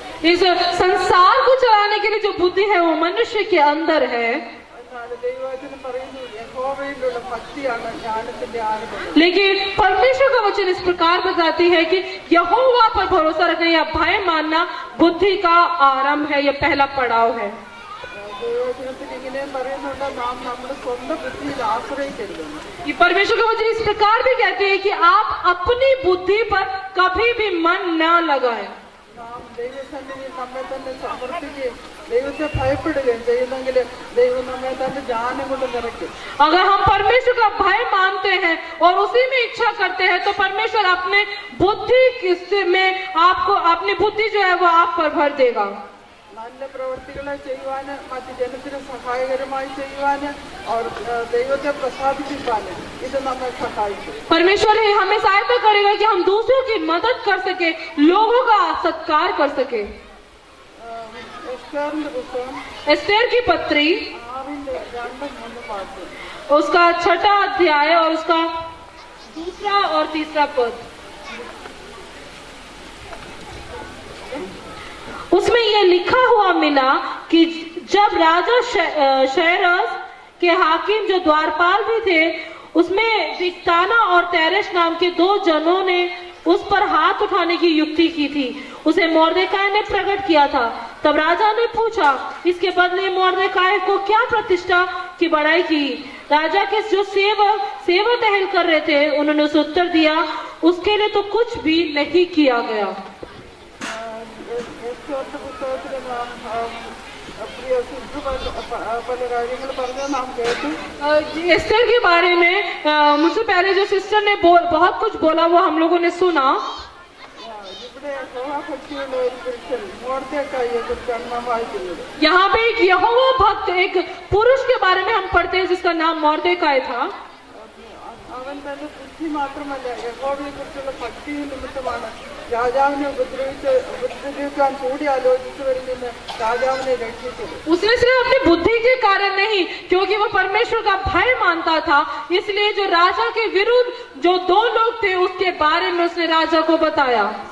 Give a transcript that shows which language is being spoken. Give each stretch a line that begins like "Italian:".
Hindi: इस संसार को चलाने के लिए जो बुद्धि है वो मनुष्य के अंदर है।
Malayalam: ദൈവവചനം പറയുന്നു യഹോവയിലുള്ള ഭക്തിയാണ് ജ്ഞാനത്തിന്റെ ആരംഭം.
Hindi: लेकिन परमेश्वर का वचन इस प्रकार बताती है कि यहोवा पर भरोसा रखना या भय मानना बुद्धि का आरंभ है, यह पहला पड़ाव है।
Malayalam: ദൈവവചനത്തിൽ ഇങ്ങനെയും പറയുന്നുണ്ട്, നാം നമ്മുടെ സ്വന്തം ബുദ്ധിയിൽ ആശ്രയിക്കരുത്.
Hindi: ये परमेश्वर का वचन इस प्रकार भी कहते हैं कि आप अपनी बुद्धि पर कभी भी मन न लगाएं।
Malayalam: നാം ദൈവസന്നിധിയിൽ നമ്മെ തന്നെ സമർപ്പിക്കുകയും ദൈവത്തെ ഭയപ്പെടുകയും ചെയ്യുന്നെങ്കിൽ ദൈവം നമ്മെ തന്റെ ജ്ഞാനം കൊണ്ട് നിറയ്ക്കും.
Hindi: अगर हम परमेश्वर का भय मानते हैं और उसी में इच्छा करते हैं तो परमेश्वर अपने बुद्धि में आपको अपनी बुद्धि जो है वो आप पर भर देगा.
Malayalam: നല്ല പ്രവൃത്തികളെ ചെയ്യുവാൻ മറ്റ് ജനത്തിന് സഹായകരമായി ചെയ്യുവാൻ
Hindi: और
Malayalam: ദൈവത്തെ പ്രസാദിപ്പിക്കാൻ ഇത് നമ്മെ സഹായിക്കും.
Hindi: परमेश्वर हमें सहायता करेगा कि हम दूसरों की मदद कर सके, लोगों का सत्कार कर सके।
Malayalam: എസ്തേറിന്റെ പുസ്തകം
Hindi: एस्तेर की पत्री
Malayalam: 6-2-3 വാക്യം.
Hindi: उसका 6वां अध्याय और उसका 2 और 3 पद, उसमें यह लिखा हुआ मिला कि जब राजा शहरस के हाकिम जो द्वारपाल भी थे, उसमें बिक्ताना और तेरेश नाम के 2 जनों ने उस पर हाथ उठाने की युक्ति की थी। उसे मोर्देकाई ने प्रकट किया था। तब राजा ने पूछा, इसके बदले मोर्देकाई को क्या प्रतिष्ठा की बड़ाई की? राजा के जो सेवा टहल कर रहे थे, उन्होंने उसे उत्तर दिया, उसके लिए तो कुछ भी नहीं किया गया।
Malayalam: എസ്തേറിന്റെ പുസ്തകത്തിൽ നാം പ്രിയ സിസ്റ്റർ പല കാര്യങ്ങൾ പറഞ്ഞത് നാം കേട്ടു.
Hindi: एस्तेर के बारे में मुझसे पहले जो सिस्टर ने बहुत कुछ बोला वो हम लोगों ने सुना।
Malayalam: ഇവിടെ യഹോവാഭക്തിയുള്ള ഒരു പുരുഷൻ മോർദെഖായിയെ കുറിച്ചാണ് നാം വായിക്കുന്നത്.
Hindi: यहाँ पे एक यहोवा भक्त एक पुरुष के बारे में हम पढ़ते हैं जिसका नाम मोर्देकाई था।
Malayalam: അവൻ തന്റെ ബുദ്ധി മാത്രമല്ല യഹോവയെ കുറിച്ചുള്ള ഭക്തി നിമിത്തമാണ് രാജാവിനെ ഉപദ്രവിക്കാൻ കൂടി ആലോചിച്ചവരിൽ നിന്ന് രാജാവിനെ രക്ഷിച്ചത്.
Hindi: उसने सिर्फ अपनी बुद्धि के कारण नहीं, क्योंकि वो परमेश्वर का भय मानता था, इसलिए जो राजा के विरुद्ध जो 2 लोग थे उसके बारे में उसने राजा को बताया।